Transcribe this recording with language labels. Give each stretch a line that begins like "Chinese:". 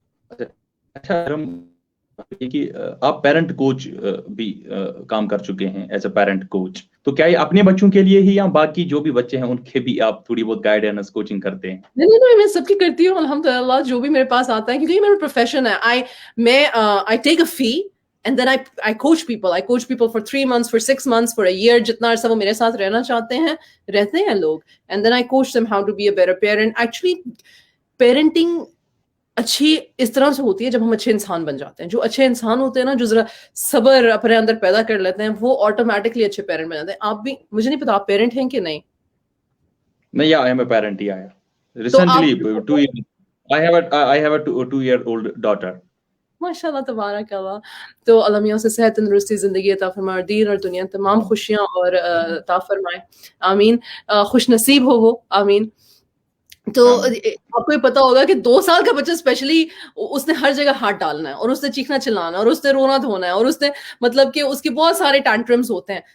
Urdu: اچھا کہ آپ پیرنٹ کوچ بھی کام کر چکے ہیں ایز اے پیرنٹ کوچ, تو کیا یہ اپنے بچوں کے لیے ہی یا باقی جو بھی بچے ہیں ان کے بھی آپ تھوڑی بہت گائیڈنس کوچنگ کرتے ہیں؟ نہیں, میں سب کی کرتی ہوں الحمدللہ, جو بھی میرے پاس آتا ہے, کیونکہ یہ میرا پروفیشن ہے.
English: میں I take a fee and then I coach people. I coach people for 3 months, for 6 months, for a year,
Urdu: جتنا عرصہ وہ میرے ساتھ رہنا چاہتے ہیں رہتے ہیں لوگ.
English: And then I coach them how to be a better parent.
Urdu: Actually parenting اچھی اس طرح سے ہوتی ہے جب ہم اچھے انسان بن جاتے ہیں. جو اچھے انسان ہوتے ہیں نا, جو ذرا صبر اپنے اندر پیدا کر لیتے ہیں, وہ آٹومیٹکلی اچھے پیرنٹ بن جاتے ہیں. آپ بھی, مجھے نہیں پتا آپ پیرنٹ ہیں کہ نہیں. نہیں,
English: I am a parent. Yeah. Recently, 2 years. I have a 2-year-old daughter.
Urdu: ماشاء اللہ تبارک اللہ. تو اللہ میاں سے صحت تندرستی زندگی عطا فرمائے, اور دین اور دنیا تمام خوشیاں اور عطا فرمائے, آمین. خوش نصیب ہو وہ, آمین. تو آپ کو یہ پتا ہوگا کہ 2 سال کا بچہ اسپیشلی, اس نے ہر جگہ ہاتھ ڈالنا ہے, اور اس نے چیخنا چلانا ہے, اور اس نے رونا دھونا ہے, اور اس نے مطلب کہ اس کے بہت سارے ٹینٹرمز ہوتے ہیں.